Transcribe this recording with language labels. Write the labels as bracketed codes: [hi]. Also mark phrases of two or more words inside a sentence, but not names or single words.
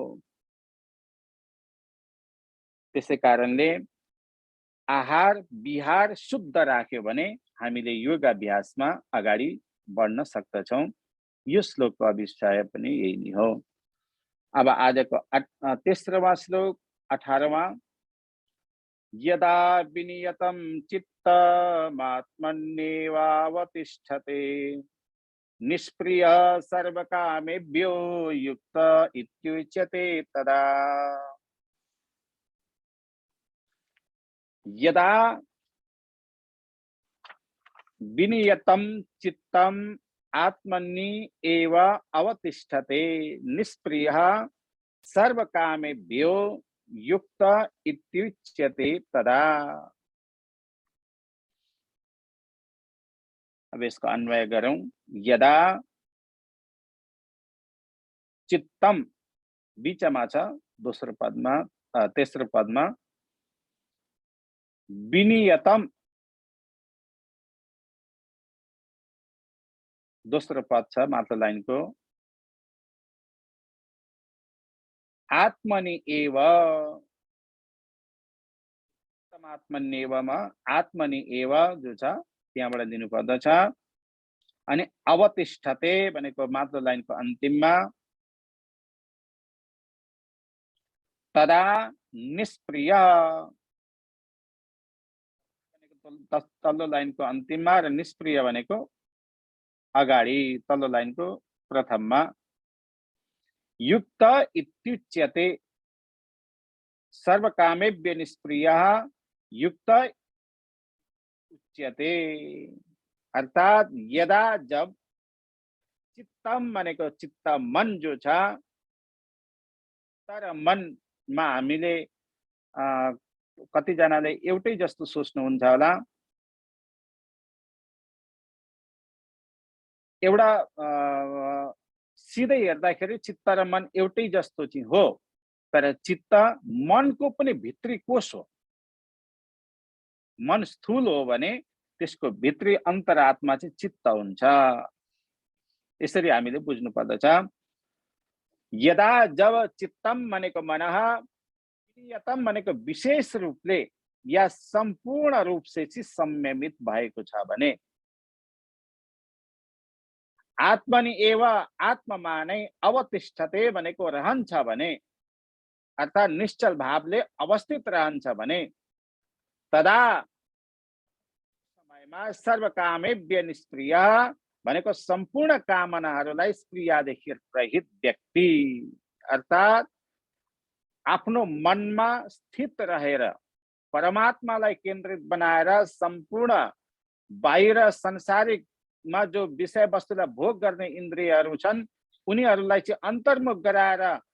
[ne] त्यसै कारणले आहार विहार शुद्ध राख्यो भने हामीले योगाभ्यासमा अगाडि बढ्न सक्दछौँ। यो श्लोकको अभिप्राय पनि यही नै हो। अब आजको 13वां श्लोक 18वां। [sa] यदा विनियतं चित्तमात्मन्येवावतिष्ठते निष्प्रिय सर्वकामेभ्यो युक्त इत्युच्यते तदा। यदा विनियतं चित्तम आत्मनि एव अवतिष्ठते निष्प्रियः सर्वकामेभ्यो युक्त इत्युच्यते तदा। [hi] अब इसको अन्वय करूं। [ne] यदा चित्तम बीचमा छ, दोस्रो पदमा तेस्रो पदमा विनियतम दोस्रो पद छ माथिल्लो लाइनको। आत्मनि एव, आत्मन्येवमा आत्मनि एव जो छ त्यहाँबाट दिनु पर्दछ। अनि अवतिष्ठते भनेको माथिल्लो लाइनको अन्तिममा। तदा निष्प्रिय तल्लो लाइनको अन्तिममा र निष्प्रिय भनेको अगाडि तल्लो लाइनको प्रथममा। [sa] युक्त इत्युच्यते सर्वकामेभ्य निष्प्रियः युक्त उच्यते। [ne] अर्थात यदा जब चित्तम भनेको चित्त मन जो छ, तर मनमा हामीले कतिजनाले एउटै जस्तो सोच्नुहुन्छ होला। एउटा सिधै हेर्दाखेरि चित्त र मन एउटै जस्तो चाहिँ हो, तर चित्त मनको पनि भित्री कोष हो। मन स्थूल हो भने त्यसको भित्री अन्तरात्मा चाहिँ चित्त हुन्छ। यसरी हामीले बुझ्नु पर्दछ। यदा जब चित्तम भनेको मनः, विनियतम भनेको विशेष रूपले या सम्पूर्ण [hi] रूप से [ne] चाहिँ संयमित भएको छ भने, आत्मनि एव आत्ममा नै अवतिष्ठते भनेको रहन्छ भने, अर्थात निश्चल भावले अवस्थित रहन्छ भने, तदा समयमा सर्वकामेभ्य निष्प्रिय भनेको सम्पूर्ण कामनाहरूलाई स्प्रियादेखि रहित व्यक्ति, अर्थात आफ्नो मनमा स्थित रहेर परमात्मालाई केन्द्रित बनाएर सम्पूर्ण बाहिर संसारिकमा जो विषय वस्तुलाई भोग गर्ने इन्द्रियहरू छन् उनीहरूलाई चाहिँ अन्तर्मुख गराएर